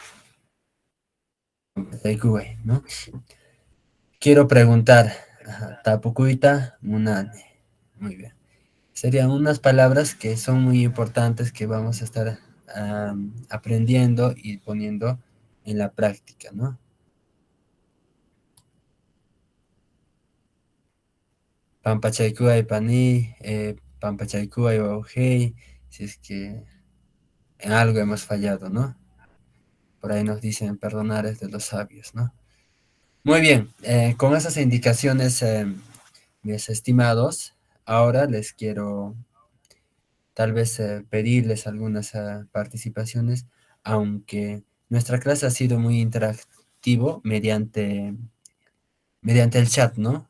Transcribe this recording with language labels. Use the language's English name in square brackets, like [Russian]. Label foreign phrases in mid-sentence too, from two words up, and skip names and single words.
[Spanish] Pampachaycue, ¿no? Quiero preguntar, ajá, [Quechua] tapucuita, munane. [Spanish] Muy bien. Serían unas palabras que son muy importantes que vamos a estar aprendiendo y poniendo en la práctica, ¿no? [Quechua] Pampachaykuay pani, pampachaykuay wauhey, [Spanish] si es que en algo hemos fallado, ¿no? Por ahí nos dicen perdonar es de los sabios, ¿no? Muy bien, con esas indicaciones, mis estimados, ahora les quiero tal vez pedirles algunas participaciones, aunque nuestra clase ha sido muy interactivo mediante el chat, ¿no?